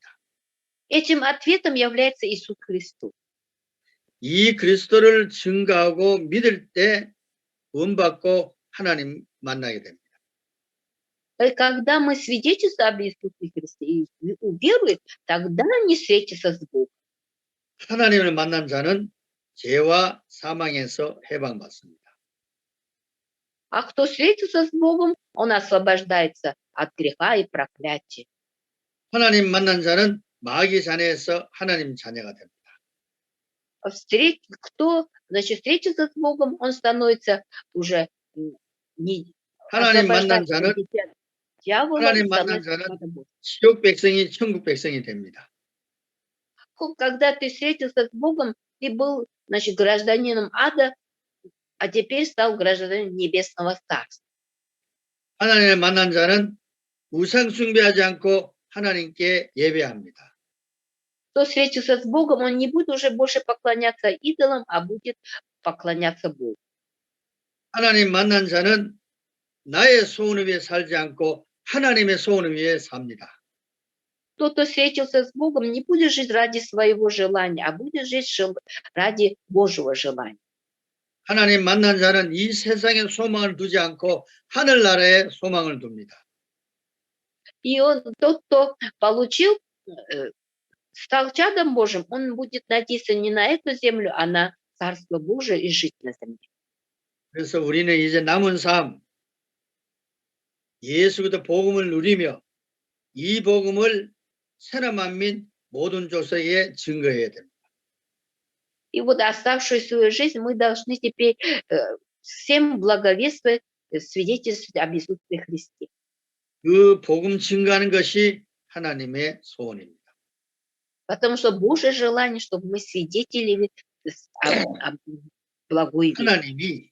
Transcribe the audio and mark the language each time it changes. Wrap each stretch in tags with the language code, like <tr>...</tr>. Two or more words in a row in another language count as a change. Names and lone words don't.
<ru>Этим ответом является Иисус Христос.</ru> <ko>이 그리스도를 증거하고 믿을 때 구원받고 하나님 만나게 됩니다.</ko> <ru>И когда мы свидетельствуем об Иисусе Христе и уверует, тогда они встретятся с Богом.</ru> <ko>하나님을 만난 자는 죄와 사망에서 해방받습니다.</ko> <ru>А кто встретится с Богом, он освобождается от греха и проклятия.</ru> <ko>하나님 만난 자는 마귀 자녀에서 하나님 자녀가 됩니다.</ko> <ru>Кто, значит, встретится с Богом, он становится уже не</ru> <ko>하나님 만난</ko> <ru>освобождается</ru> <ko>자는</ko> <ru>от дитя дьявола,</ru> <ko>하나님 만난</ko> <ru>становится</ru> <ko>자는</ko> <ru>чадом Божьим.</ru> <ko>지옥 백성이 천국 백성이 됩니다.</ko> <ru>Когда ты встретился с Богом, ты был, значит, гражданином ада, а теперь стал гражданином небесного царства.</ru> <ko>하나님을 만난 자는 우상 숭배하지 않고 하나님께 예배합니다.</ko> <ru>Кто встретился с Богом, он не будет уже больше поклоняться идолам, а будет поклоняться Богу.</ru> <ko>하나님 만난 자는 나의 소원을 위해 살지 않고 하나님의 소원을 위해 삽니다.</ko> <ru>Тот, кто встретился с Богом, не будет жить ради своего желания, а будет жить ради Божьего желания.</ru> <ko>하나님 만난 자는 이 세상에 소망을 두지 않고 하늘나라에 소망을 둡니다.</ko> <ru>И тот, кто получил, стал чадом Божьим, он будет надеяться не на эту землю, а на Царство Божие и жить на земле.</ru> <ko>그래서 우리는 이제 남은 삶 예수 그리스도 복음을 누리며 이 복음을 세나 만민 모든 족속에 증거해야 됩니다.</ko> <ru>И вот оставшуюся свою жизнь мы должны теперь всем благовествовать, свидетельствовать об Иисусе Христе.</ru> <ko>그 복음 증거하는 것이 하나님의 소원입니다.</ko> <ru>Потому что Божье желание, чтобы мы свидетели об благой вести.</ru>